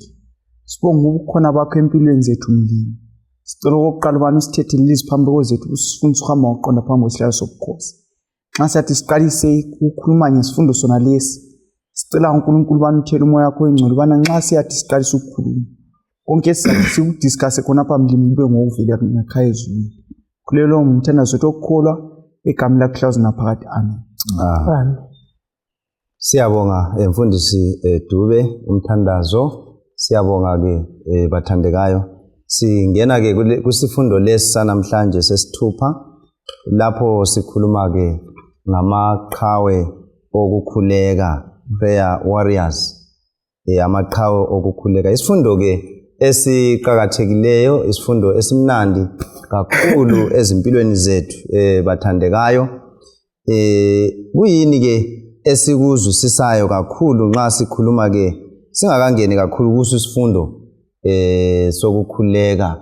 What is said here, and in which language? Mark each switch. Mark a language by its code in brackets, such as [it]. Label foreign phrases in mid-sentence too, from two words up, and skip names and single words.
[nd] Sibonga ukukhona bakho empilweni zethu mlimi. Sicela okokuqala ubani usithethele izwi phambi kwezethu usifundise ukuhamba ngokuqonda phambi kwesihlalo sobukhosi. Nxa siyathi siqalise ukukhuluma ngesifundo sona lesi, sicela uNkulunkulu ubani uthele umoya wakho engcwele ubana nxa siyathi siqalise ukukhuluma konke sizathi sikudiscuss khonapha mlimi kube ngokuvela ngekhaya ezulwini. Kulelo ngumthandazo wethu okukholwa egameni lakho hlazo naphakade. Amen. Amen. Siyabonga mfundisi Dube umthandazo. Siyabonga ke bathandekayo. Singena ke kusifundo lesi sanamhlanje sesithupha lapho sikhuluma ke ngamaqhawe okukhuleka, [en] prayer warriors. [nd] Amaqhawe okukhuleka. Isifundo ke esiqhakathekileyo, isifundo esimnandi kakhulu ezimpilweni zethu bathandekayo. Kuyini ke esikuzwisisayo kakhulu nxa sikhuluma ke singakangeni kakhulu kuso isifundo sokukhuleka.